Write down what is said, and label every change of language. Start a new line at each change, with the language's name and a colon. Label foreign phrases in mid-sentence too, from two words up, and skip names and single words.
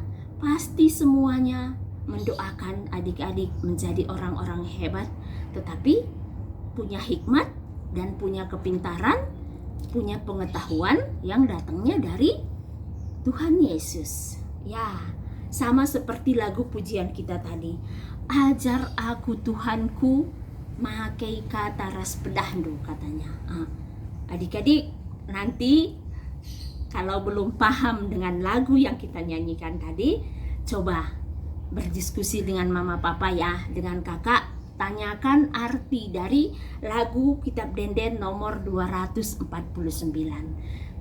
Indonesian: Pasti semuanya mendoakan adik-adik menjadi orang-orang hebat, tetapi punya hikmat dan punya kepintaran, punya pengetahuan yang datangnya dari Tuhan Yesus. Ya, sama seperti lagu pujian kita tadi. Ajar aku Tuhanku
Batak Karo: makai kata ras pedahdu,
Indonesian: katanya. Adik-adik, nanti kalau belum paham dengan lagu yang kita nyanyikan tadi, coba berdiskusi dengan mama papa ya, dengan kakak, tanyakan arti dari lagu Kitab Denden nomor 249.